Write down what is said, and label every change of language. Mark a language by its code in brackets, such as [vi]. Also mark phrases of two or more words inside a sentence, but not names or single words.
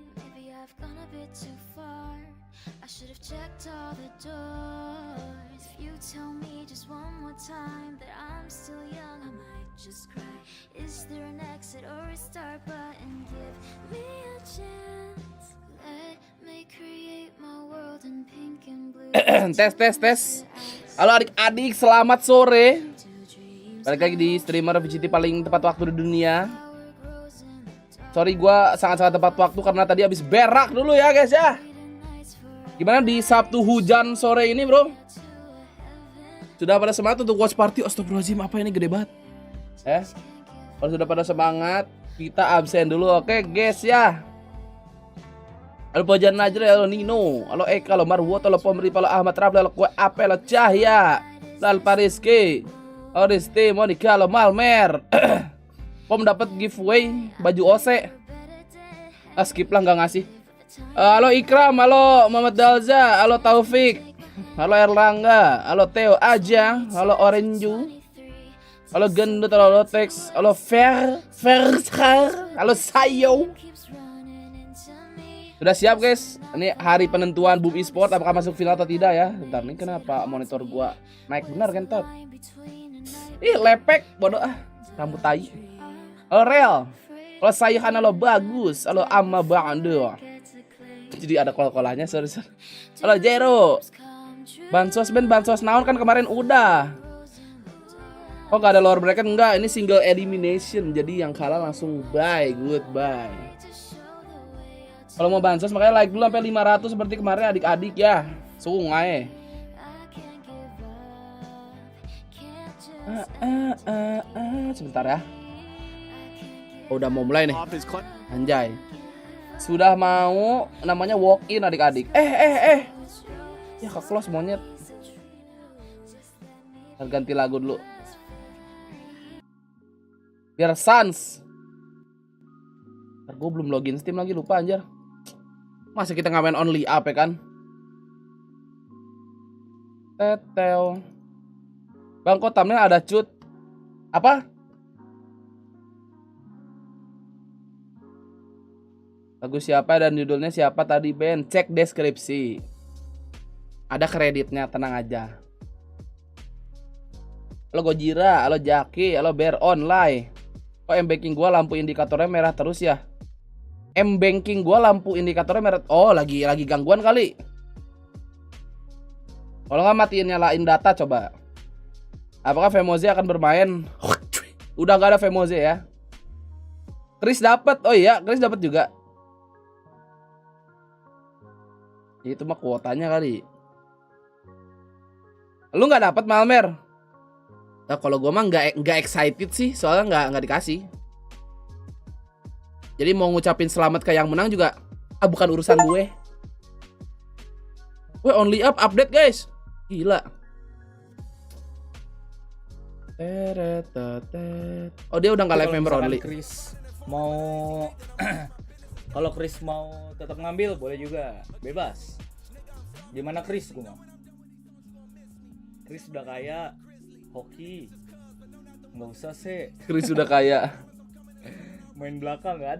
[en] Maybe I've gone a bit too far. I should have checked all the doors. If you tell me just one more time that I'm still young, I might just cry. Is there an exit or a start button? Give me a chance. Let me create my world in pink and blue. [id] Tes. Halo adik-adik, selamat sore. Balik lagi di streamer VGT paling tepat waktu di dunia. Sorry gue sangat-sangat tepat waktu karena tadi habis berak dulu ya guys ya. Gimana di Sabtu hujan sore ini bro? Sudah pada semangat untuk [en] watch party? [id] Astagfirullahaladzim, apa ini gede banget. Kalau sudah pada semangat, kita absen dulu, oke guys ya. Halo Pojan Najri, halo Nino, halo Eka, halo Marwot, halo Pomri, halo Ahmad Rabla, halo Kue Ape, halo Cahya, halo Pariski, halo Risti, Monika, halo Malmer. Pom dapat giveaway baju OC. Skip lah, nggak ngasih. Halo Ikram, halo Muhammad Dalza, halo Taufik, halo Erlangga, halo Theo Ajang, halo Orenju, halo Gendut, halo Lotex, halo Ferskar, halo Sayo. Sudah siap guys? Ini hari penentuan Boom Esport apakah masuk final atau tidak ya. Bentar nih, kenapa monitor gua naik benar kan tot? Ih lepek, bodoh ah, rambut tai. Halo Real, halo Sayhan, halo Bagus, halo Amma Bando. Jadi ada kol-kolanya, sorry. Halo Jero. Bansos naon kan kemarin udah. Oh gak ada lower bracket? Enggak, ini single elimination. Jadi yang kalah langsung goodbye. Kalau mau bansos makanya like dulu sampai 500 seperti kemarin adik-adik ya. Sungai. Sebentar ya. Oh, udah mau mulai nih. Anjay. Sudah mau namanya walk in adik-adik. Ya ke close monyet. Ganti lagu dulu. Biar sans. Gue belum login Steam lagi, lupa anjir. Masa kita ngapain only up ya kan? Tetel. Bang kok thumbnail ada cut. Apa? Lagu siapa dan judulnya siapa tadi Ben? Cek deskripsi. Ada kreditnya, tenang aja. Halo Gojira, halo Jaki, halo Bear Online. Kok M-banking gua lampu indikatornya merah terus ya? M-banking gua lampu indikatornya merah. Oh, lagi gangguan kali. Kalau nggak matiin nyalain data coba. Apakah Femoze akan bermain? Udah nggak ada Femoze ya. Chris dapat. Oh iya, Chris dapat juga. Itu mah kuotanya kali. Lu nggak dapat Malmer? Nah, kalau gue mah nggak excited sih, soalnya nggak dikasih. Jadi mau ngucapin selamat ke yang menang juga, bukan urusan gue. Weh, only up update guys, gila. Oh dia udah nggak [en] live member only. [id] Chris mau kalau Chris mau tetap ngambil boleh juga, bebas. Gimana Chris? Gue mau. Chris udah kaya, hoki, nggak usah sih. Chris udah kaya. Main belakang nggak ada.